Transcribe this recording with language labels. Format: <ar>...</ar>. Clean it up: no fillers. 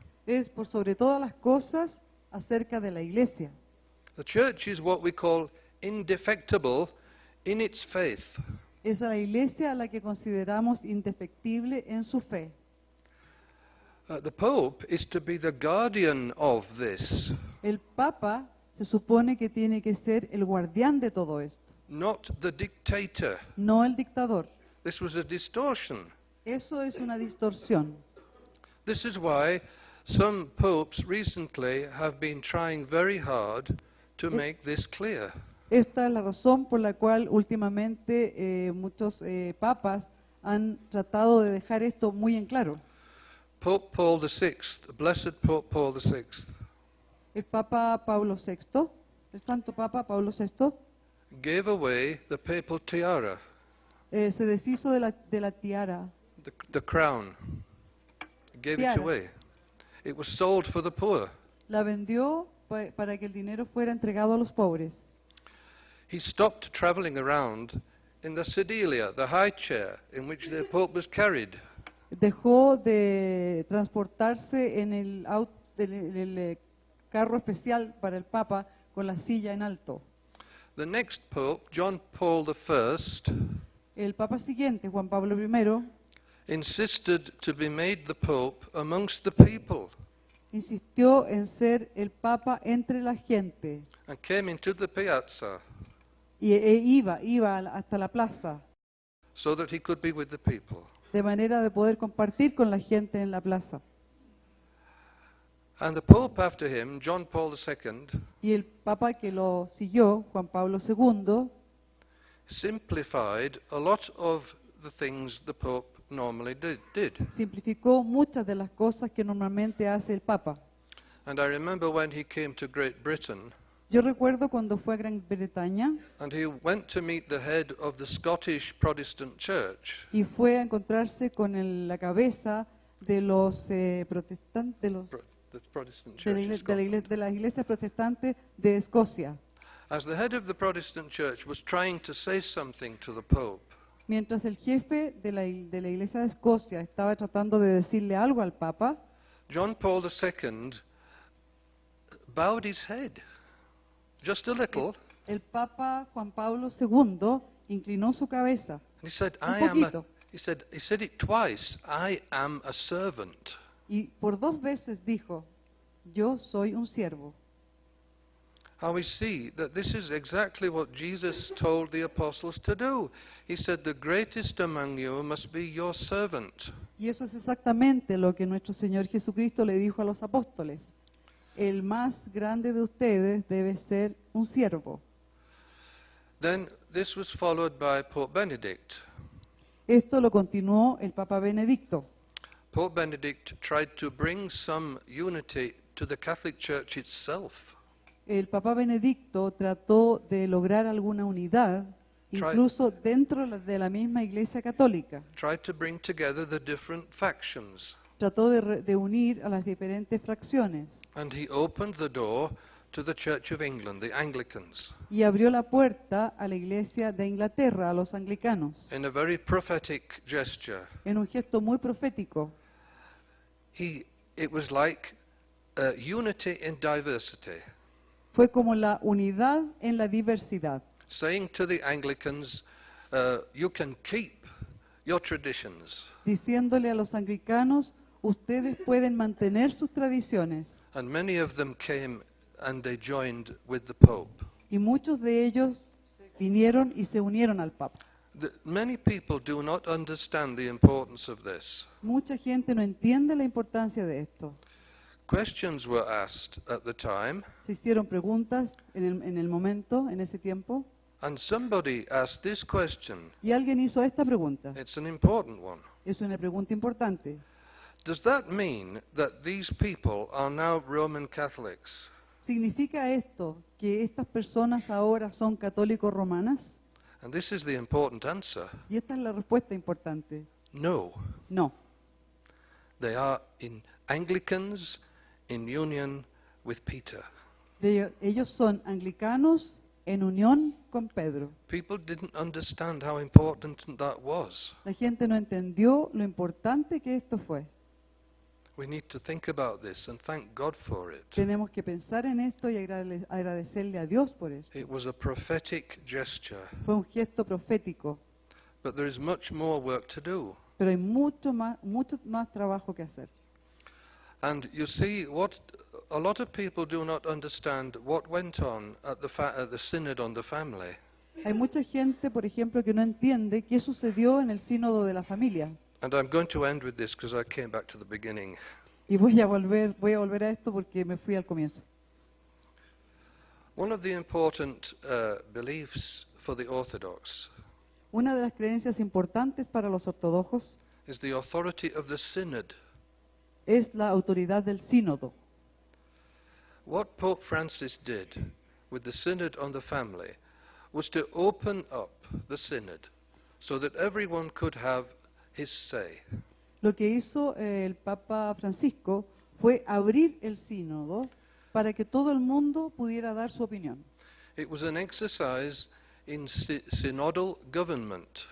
<es>es por sobre todas las cosas acerca de la Iglesia.</es> <en>The church is what we call indefectible in its faith.</en> <es>Es a la Iglesia a la que consideramos indefectible en su fe.</es> <en>The Pope is to be the guardian of this,</en> <es>El Papa se supone que tiene que ser el guardián de todo esto,</es> <en>not the dictator.</en> <es>no el dictador.</es> <en>This was a distortion.</en> <es>Eso es una distorsión.</es> <en>This is why some popes recently have been trying very hard to make this clear.</en> <es>Esta es la razón por la cual últimamente muchos papas han tratado de dejar esto muy en claro.</es> <en>Pope Paul VI, Blessed Pope Paul VI,</en> <es>El Papa Pablo VI, el Santo Papa Pablo VI,</es> <en>gave away the papal tiara,</en> <es>se deshizo de la tiara,</es> <en>the crown. Gave it</en> <es>Tiara.</es> <en>away. It was sold for the poor.</en> <es>la vendió para que el dinero fuera entregado a los pobres.</es> <en>He stopped traveling around in the sedilia, the high chair in which the Pope was carried.</en> <es>Dejó de transportarse en el carro especial para el Papa con la silla en alto.</es> <en>The next Pope, John Paul I,</en> <es>El Papa siguiente, Juan Pablo I,</es> <en>insisted to be made the Pope amongst the people</en> <es>insistió en ser el Papa entre la gente</es> <en>and came into the piazza</en> <es>e iba hasta la plaza,</es> <en>so that he could be with the people.</en> <es>de manera de poder compartir con la gente en la plaza.</es> <en>And the Pope after him, John Paul II,</en> <es>Y el Papa que lo siguió, Juan Pablo II,</es> <en>simplified a lot of the things the Pope normally did.</en> <es>simplificó muchas de las cosas que normalmente hace el Papa.</es> <en>And I remember when he came to Great Britain,</en> <es>Yo recuerdo cuando fue a Gran Bretaña</es> <en>and he went to meet the head of the Scottish Protestant Church,</en> <es>y fue a encontrarse con la cabeza de los protestantes,</es> <en>the Protestant</en> <es>de,</es> <en>Church</en> <es>la</es> <en>in</en> <es>igle- de la</es> <en>Scotland.</en> <es>igle- de las iglesias protestantes de Escocia.</es> <en>As the head of the Protestant Church was trying to say something to the Pope,</en> <es>Mientras el jefe de la iglesia de Escocia estaba tratando de decirle algo al Papa,</es> <en>John Paul II bowed his head just a little,</en> <es>el Papa Juan Pablo II inclinó su cabeza</es> <en>and he said,</en> <es>un</es> <en>"I am."</en> <es>poquito</es> <en>He said it twice. I am a servant.</en> <es>y por 2 veces dijo, yo soy un siervo.</es> <en>And we see that this is exactly what Jesus told the apostles to do. He said, "The greatest among you must be your servant."</en> <es>Y eso es exactamente lo que nuestro Señor Jesucristo le dijo a los apóstoles. El más grande de ustedes debe ser un siervo.</es> <en>Then this was followed by Pope Benedict.</en> <es>Esto lo continuó el Papa Benedicto.</es> <en>Pope Benedict tried to bring some unity to the Catholic Church itself.</en> <es>El Papa Benedicto trató de lograr alguna unidad, incluso dentro de la misma Iglesia Católica.</es> <en>Tried to bring together the different factions.</en> <es>Trató de unir a las diferentes fracciones</es> <en>And he opened the door to the Church of England, the Anglicans,</en> <es>y abrió la puerta a la Iglesia de Inglaterra, a los anglicanos,</es> <en>in a very prophetic gesture.</en> <es>en un gesto muy profético.</es> <en>It was like unity in diversity,</en> <es>Fue como la unidad en la diversidad,</es> <en>saying to the Anglicans, you can keep your traditions.</en> <es>diciéndole a los anglicanos, ustedes pueden mantener sus tradiciones.</es> <en>And many of them came and they joined with the Pope.</en> <es>Y muchos de ellos vinieron y se unieron al Papa.</es> <en>Many people do not understand the importance of this.</en> <es>Mucha gente no entiende la importancia de esto.</es> <en>Questions were asked at the time,</en> <es>Se hicieron preguntas en el momento, en ese tiempo,</es> <en>and somebody asked this question.</en> <es>y alguien hizo esta pregunta.</es> <en>It's an important one.</en> <es>Es una pregunta importante.</es> <en>Does that mean that these people are now Roman Catholics?</en> <es>¿Significa esto que estas personas ahora son católicos romanas?</es> <en>And this is the important answer.</en> <es>Y esta es la respuesta importante.</es> <en>No.</en> <es>No.</es> <en>They are in Anglicans in union with Peter.</en> <es>Ellos son anglicanos en unión con Pedro.</es> <en>People didn't understand how important that was.</en> <es>La gente no entendió lo importante que esto fue.</es> <en>We need to think about this and thank God for it.</en> <es>Tenemos que pensar en esto y agradecerle a Dios por esto.</es> <en>It was a prophetic gesture,</en> <es>Fue un gesto profético,</es> <en>but there is much more work to do.</en> <es>pero hay mucho más trabajo que hacer.</es> <en>And you see, what a lot of people do not understand what went on at the Synod on the Family.</en> <es>Hay mucha gente, por ejemplo, que no entiende qué sucedió en el sínodo de la familia.</es> <en>And I'm going to end with this because I came back to the beginning.</en> <es>Y voy a volver a esto porque me fui al comienzo.</es> <en>One of the important beliefs for the Orthodox</en> <es>Una de las creencias importantes para los ortodoxos</es> <en>is the authority of the Synod.</en> <es>es la autoridad del sínodo.</es> <en>What Pope Francis did with the Synod on the Family was to open up the Synod so that everyone could have his say.</en> <es>Lo que hizo el Papa Francisco fue abrir el sínodo para que todo el mundo pudiera dar su opinión.</es> <en>It was an exercise in synodal government.</en>